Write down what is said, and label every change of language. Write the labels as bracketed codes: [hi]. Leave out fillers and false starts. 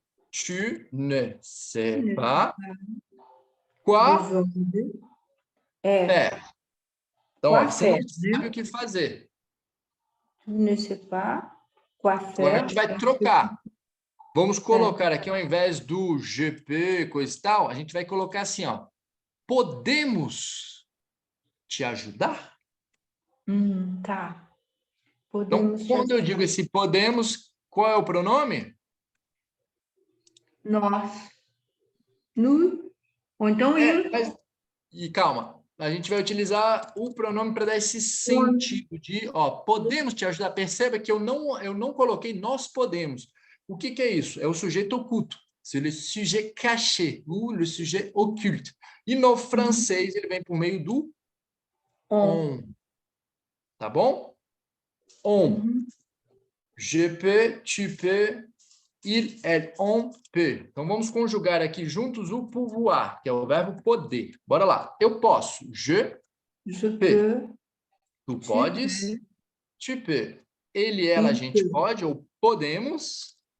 [fr] Tu ne sais pas quoi faire. [pt] Então, ó, você não sabe o que fazer. [fr] Tu ne sais pas quoi faire. [pt] Agora a gente vai trocar. Vamos colocar aqui, ao invés do GP, coisa e tal, a gente vai colocar assim, ó. Podemos te ajudar? Tá. Então, quando eu digo esse podemos, qual é o pronome? Nós. Nous. Ou então eu. E calma, a gente vai utilizar o pronome para dar esse sentido de, ó, podemos te ajudar. Perceba que eu não coloquei nós podemos. O que é isso? É o sujeito oculto. [fr] C'est le sujet caché ou le sujet occulte. [pt] E no francês ele vem por meio do on. Tá bom? On. [fr] Je peux, tu peux, il, elle, on peut. [pt] Então vamos conjugar aqui juntos o pouvoir, que é o verbo poder. Bora lá. Eu posso. [fr] Je peux. [pt] Tu podes. [fr] Tu peux. [pt] Ele, ela, a gente pode ou podemos.